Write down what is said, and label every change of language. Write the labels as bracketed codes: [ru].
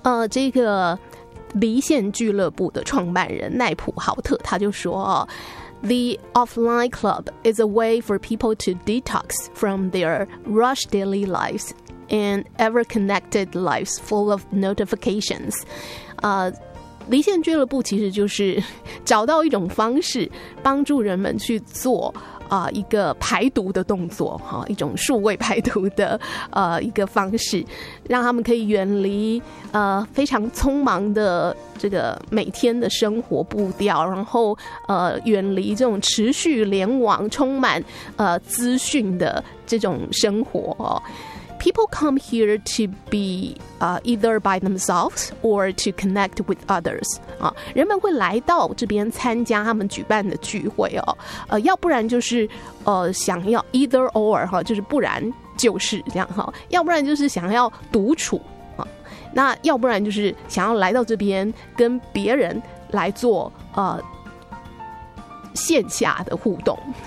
[zh] 这个离线俱乐部的创办人奈普豪特他就说， [en] The offline club is a way for people to detox from their rushed daily lives and ever-connected lives full of notifications. [zh] 离线俱乐部其实就是找到一种方式帮助人们去做一个排毒的动作，一种数位排毒的一个方式，让他们可以远离非常匆忙的这个每天的生活步调，然后远离这种持续联网充满资讯的这种生活。 [en] People come here to be either by themselves or to connect with others. [zh] 人们会来到这边参加他们举办的聚会，要不然就是想要 [en] either or, [zh] 就是不然就是这样，要不然就是想要独处，那要不然就是想要来到这边跟别人来做线下的互动。